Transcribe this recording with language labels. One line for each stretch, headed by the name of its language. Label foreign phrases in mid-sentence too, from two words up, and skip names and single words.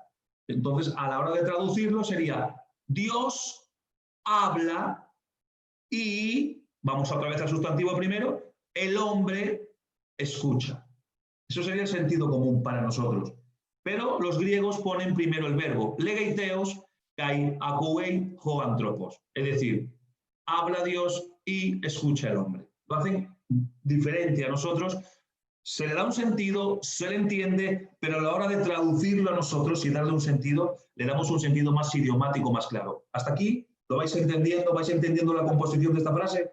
Spanish: Entonces, a la hora de traducirlo sería Dios habla y, vamos otra vez al sustantivo primero, el hombre escucha. Eso sería el sentido común para nosotros. Pero los griegos ponen primero el verbo
Greek: λέγει θεός, καὶ ἀκούει ὁ ἄνθρωπος.
Spanish: Es decir, habla Dios y escucha el hombre. Lo hacen diferente a nosotros. Se le da un sentido, se le entiende, pero a la hora de traducirlo a nosotros y darle un sentido, le damos un sentido más idiomático, más claro. ¿Hasta aquí lo vais entendiendo? ¿Vais entendiendo la composición de esta frase?